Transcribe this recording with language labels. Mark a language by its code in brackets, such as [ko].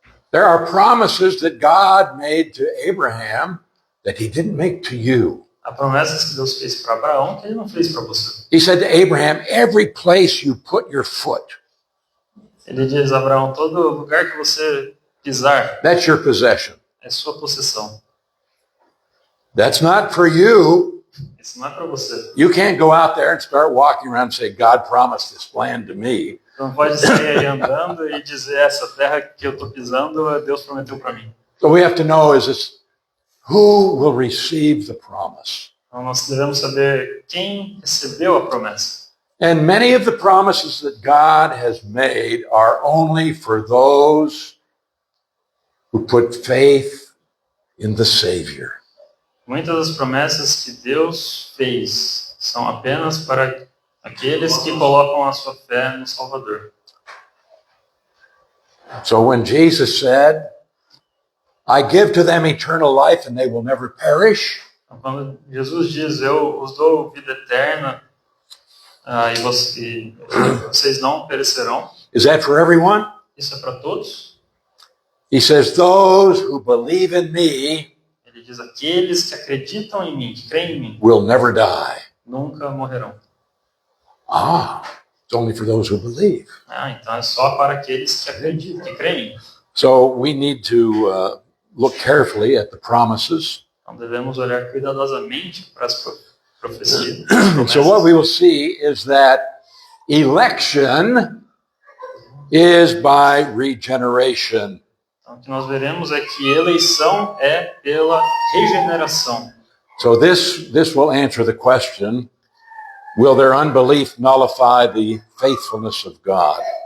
[en] There are promises that God made to Abraham that he didn't make to you. [pt] Há promessas que Deus fez para Abraão que ele não fez para você. [en] He said to Abraham, every place you put your foot, [pt] Ele diz a Abraão, todo lugar que você pisar [en] that's your possession. [pt] é sua possessão. [en] That's not for you. [pt] Isso não é para você. [en] You can't go out there and start walking around and say, God promised this land to me. [pt] Você não pode sair aí andando e dizer essa terra que eu estou pisando, Deus prometeu para mim. [en] So we have to know is this, who will receive the promise? [pt] Então nós devemos saber quem recebeu a promessa. [en] And many of the promises that God has made are only for those who put faith in the Savior. [pt] Muitas das promessas que Deus fez são apenas para aqueles que colocam a sua fé no Salvador. [en] So when Jesus said, I give to them eternal life and they will never perish, [pt] Então, quando Jesus diz, eu os dou vida eterna e vocês não perecerão, [en] is that for everyone? [pt] isso é para todos? [en] He says, those who believe in me [pt] Ele diz, aqueles que acreditam em mim, que creem em mim, [en] will never die. [pt] nunca morrerão. [en] Ah, it's only for those who believe. [pt] Então é só para aqueles que acreditam, que creem. [en] So we need to look carefully at the promises. [pt] Então devemos olhar cuidadosamente para as profecias. [en] And so what we will see is that election is by regeneration. [pt] Então o que nós veremos é que eleição é pela regeneração. [en] So this will answer the question, will their unbelief nullify the faithfulness of God?